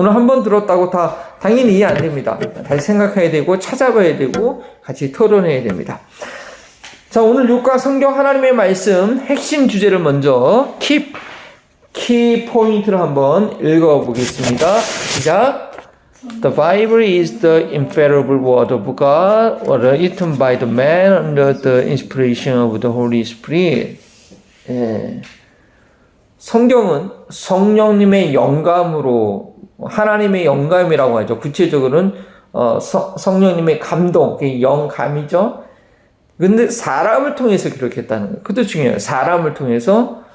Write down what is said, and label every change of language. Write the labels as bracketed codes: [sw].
[ko] 오늘 한번 들었다고 다 당연히 이해 안 됩니다. 다시 생각해야 되고 찾아봐야 되고 같이 토론해야 됩니다. 자, 오늘 루카 성경 하나님의 말씀 핵심 주제를 먼저 키 포인트를 한번 읽어보겠습니다. 시작. [en] The Bible is the infallible word of God, written by the man under the inspiration of the Holy Spirit. [ko] 성경은 성령님의 영감으로, 하나님의 영감이라고 하죠. 구체적으로는 성령님의 감동, 영감이죠. 근데 사람을 통해서 기록했다는 거예요. 그것도 중요해요. 사람을 통해서.